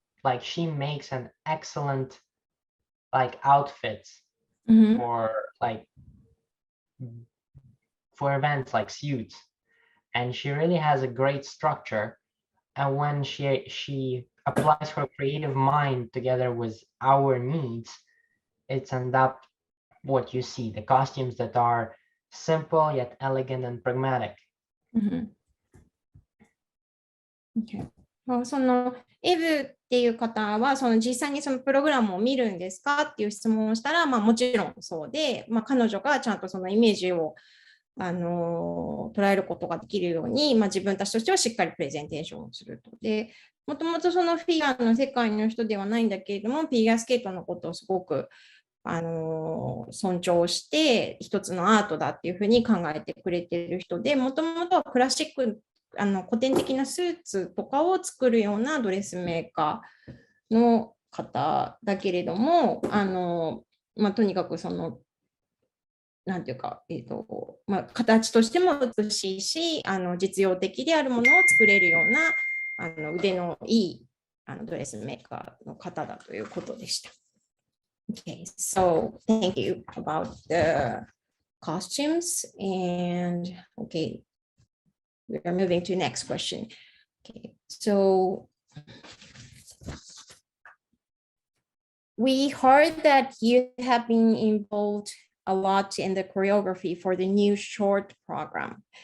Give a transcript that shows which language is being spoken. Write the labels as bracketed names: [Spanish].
[English] Like she makes an excellent outfits for events like suits, and she really has a great structure. And when she applies her creative mind together with our needs, it's end up what you see, the costumes that are simple yet elegant and pragmatic. Okay. [Japanese] エブっていう方は実際にそのプログラムを見るんですかっていう質問をしたら、もちろんそうで、彼女がちゃんとそのイメージを捉えることができるように、自分たちとしてはしっかりプレゼンテーションをすると。で、もともとそのフィギュアの世界の人ではないんだけれども、フィギュアスケートのことをすごく尊重して一つのアートだっていうふうに考えてくれている人で、もともとはクラシック古典的なスーツとかを作るようなドレスメーカーの方だけれども、とにかくなんていうか、形としても美しいし、実用的であるものを作れるような腕のいいドレスメーカーの方だということでした。 [English] Okay, so thank you about the costumes, and okay, we are moving to next question. Okay, so we heard that you have been involved a lot in the choreography for the new short program.